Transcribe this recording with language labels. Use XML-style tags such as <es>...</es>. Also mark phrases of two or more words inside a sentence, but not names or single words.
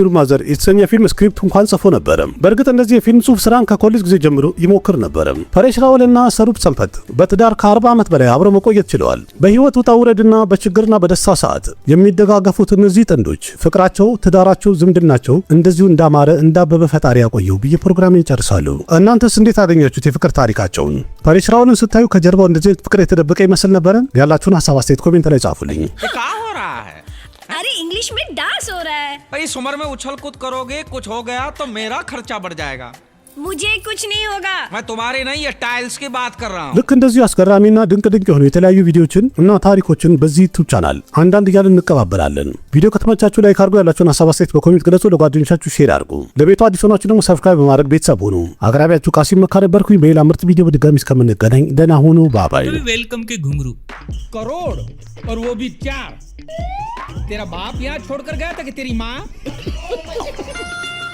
<am>ዩር ማዘር የተሰኘ ፊልም ስክሪፕት እንኳን ጽፎ ነበረ። በእርግጥ እንደዚህ የፊልም ጽሑፍ ስራን ከኮሌጅ ጊዜ ጀምሮ ይሞክር ነበረ። ፓሬሽ ራውል እና ሰሩፕ ሰንበት በትዳር ከ40 ዓመት በላይ አብረው መቆየት ችለዋል። በህይወት ውጣ ውረድና በችግርና በደስታ ሰዓት የሚደጋገፉት እነዚህ ጥንዶች ፍቅራቸው፣ ትዳራቸው፣ ዝምድናቸው እንደዚሁ እንዳማረ እንዳበበ ፈጣሪ ያቆየው ብዬ ፕሮግራሜን ይጨርሳሉ። እናንተስ እንዴት አገኛችሁት የፍቅር ታሪካቸውን? ፓሬሽ ራውልን ስታዩ ከጀርባው እንደዚህ ፍቅር የተደበቀ ይመስል ነበረ? ያላችሁን ሀሳብ አስተያየት ኮሜንት ላይ ጻፉልኝ።</am> <hi>क्या हो रहा है? अरे इंग्लिश में डांस हो रहा है। भाई इस उम्र में उछल कूद करोगे, कुछ हो गया तो मेरा खर्चा बढ़ जाएगा। मुझे कुछ नहीं होगा। मैं तुम्हारी नहीं ये टाइल्स की बात कर रहा हूँ।</hi> <am>ልክ እንደዚሁ አስገራሚና ድንቅ ድንቅ የሆኑ የተለያዩ ቪዲዮዎችን እና ታሪኮችን በዚህ ዩቲዩብ ቻናል አንዳንድ እያልን እንቀባበላለን። ቪዲዮ ከተመቻችሁ ላይክ አድርጉ፣ ያላችሁን ሀሳብ አስተያየት በኮሜንት ገለጹ፣ ለጓደኞቻችሁ ሼር አድርጉ። ለቤቱ አዲስ ሆናችሁ ደግሞ ሰብስክራይብ በማድረግ ቤተሰብ ሁኑ። አቅራቢያችሁ ቃሲም መካ ነበርኩኝ። በሌላ ምርጥ ቪዲዮ በድጋሚ እስከምንገናኝ ደህና ሁኑ። ባባይ።</am> <hi>वेलकम के घुंघरू करोड़ और वो भी 4। तेरा बाप यहाँ छोड़कर गया था कि तेरी माँ?</hi>